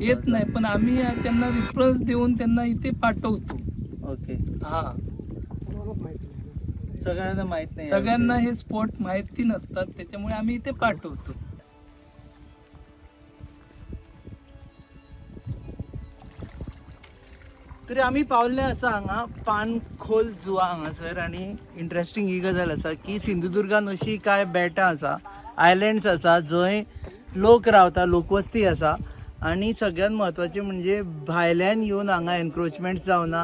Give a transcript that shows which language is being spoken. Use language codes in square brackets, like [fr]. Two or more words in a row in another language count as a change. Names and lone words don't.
[mr] येत नाही, पण आम्ही त्यांना रेफरन्स देऊन त्यांना इथे पाठवतो. ओके. हा, कोणालाच माहिती नाही. सगळ्यांना माहित नाही. सगळ्यांना हे स्पॉट माहिती नसतात, त्याच्यामुळे आम्ही इथे पाठवतो. [kok] तरी आम्ही पावले आसा हांगा पाणखोल जुवा हांगासर. आनी इंट्रस्टींग ही गजाल आसा की सिंधुदुर्गान अशी कांय बेटां आसा, आयलँड्स आसा जंय लोक रावता, लोकवस्ती आसा. आनी सगळ्यात म्हत्वाचें म्हणजे भायल्यान येवन हांगा एनक्रोचमेंट जावना.